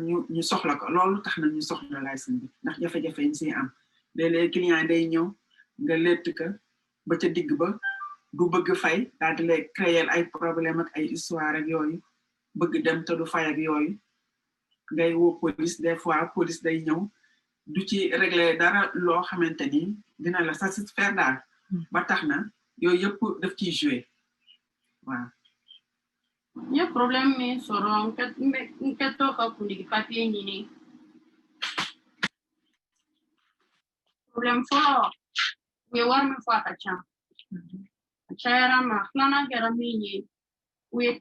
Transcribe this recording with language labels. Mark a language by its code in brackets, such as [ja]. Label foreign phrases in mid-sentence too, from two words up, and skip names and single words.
[wo] ñu soxla ko loolu tax na ñu soxla licence bi ndax jafe-jafe yi si am léeg-léeg client day ñëw nga lett ka ba ca digg ba du bëgg fay daal di lay créer ay problème ak ay histoire ak yooyu bëgg dem te du fay ak yooyu ngay woo police [fr] des fois [wo] police day ñëw du ci régler dara loo xamante ni dina la satisfaire daal ba tax na yooyu yëpp daf ciy jouer waaw [bm] ye problème min sɔrɔ n kɛtɔ ka kundigi papier ɲini problème fɔlɔ u ye wari min fɔ a ka ca a cayara ma filanan kɛra min ye u ye